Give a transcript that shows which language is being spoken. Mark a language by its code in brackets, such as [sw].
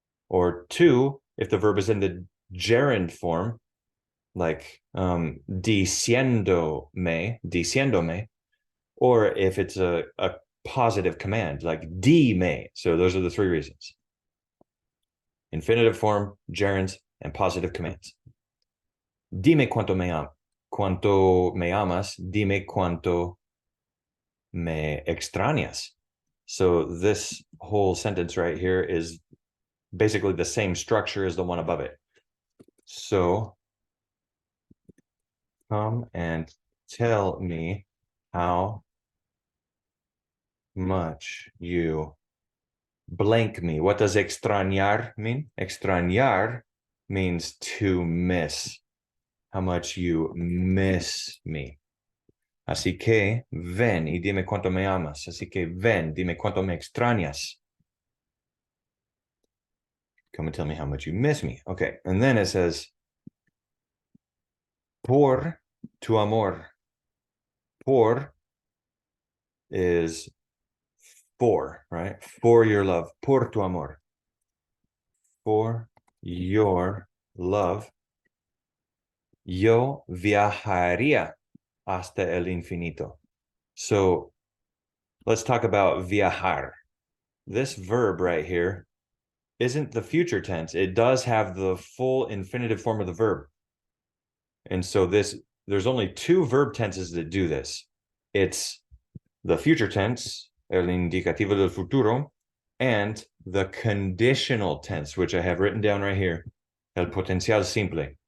[en] Or 2, if the verb is in the gerund form, like [es] diciendo me. [en] Or if it's a positive command, like [es] di me. [en] So those are the 3 reasons. Infinitive form, gerunds, and positive commands. [es] Dime cuánto me amas, dime cuánto me extrañas. [en] So this whole sentence right here is basically the same structure as the one above it. So come and tell me how much you blank me. What does extrañar mean? Extrañar means to miss. How much you miss me. [es] Así que ven y dime cuánto me amas. Así que ven, dime cuánto me extrañas. [en] Come and tell me how much you miss me. Okay, and then it says, [es] por tu amor. [en] Por is for, right? For your love. [es] Por tu amor. [en] For your love. [es] Yo viajaría hasta el infinito. [en] So let's talk about viajar. This verb right here isn't the future tense. It does have the full infinitive form of the verb. And so there's only 2 verb tenses that do this. It's the future tense, [es] el indicativo del futuro, [en] and the conditional tense, which I have written down right here, [es] el potencial simple.